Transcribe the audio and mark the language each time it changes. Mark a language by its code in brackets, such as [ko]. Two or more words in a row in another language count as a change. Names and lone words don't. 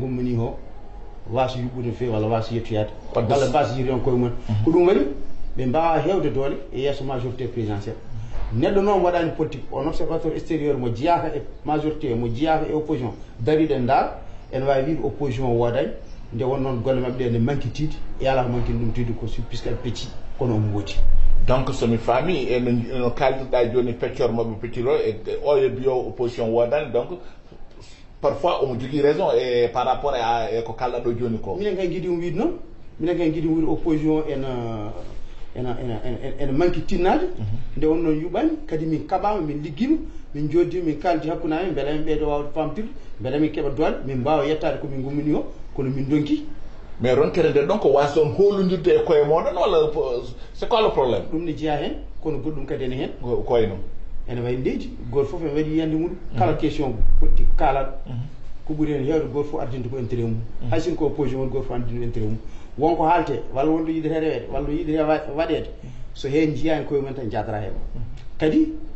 [ff] gummani o wasa yuɓɓude no fewi walla wasa yettoyade walla mbasa yiri on koye mumen ko ɗum waɗi ɓe mbawa hewde doole e yesso [fr] majorité présidentielle [ff] neɗɗo noon waɗani politique on [fr] observateur extérieur [ff] mo jeyaka e majorité mo jeyaka e opposition dariɗe ndar en wawi wiide opposition woodani nde won noon golle mabɓe ɗe ne manque tiide e ala ko manque ɗum tiide ko puisque pecci kono omo woodi. donc somi faami eno kaldirɗa joni peccor mabɓe pecciro e oyo biyo opposition woodani [fr] donc parfois [ff] omo jogui raison e [fr] par rapport [ff] e ko kalɗa ɗo joni ko. minen kay jiiɗi wiide noon minen kay jiiɗi wiide opposition ene manque tinnade nde won noon yuɓani kadi min kaɓama min ligguima min joddima min kaldi hakkude amen beele min ɓeydo wawde famtirde beele min keeɓa doole min mbawa yettade komin gummini o kono min donki. mais ronkere nde ɗon ko wasa on holodirde e koye moɗon walla [fr] c'est quoi le problème. [ff] ɗum ne jeeya hen kono goɗɗum kadi ene hen koyno ene wayi leydi goto foof ene waɗi yiyande muɗum kala question poɗɗi kalaɗo ko ɓuuri hen hewde goto foof ardinde ko intérêt mum hay sin ko opposition woni goto foof ardinde intérêt mum wonko haalte walla wonɗo yiɗete rewede walla yiɗete waɗede so hen jiyani koye mumen tan jadara hen kadi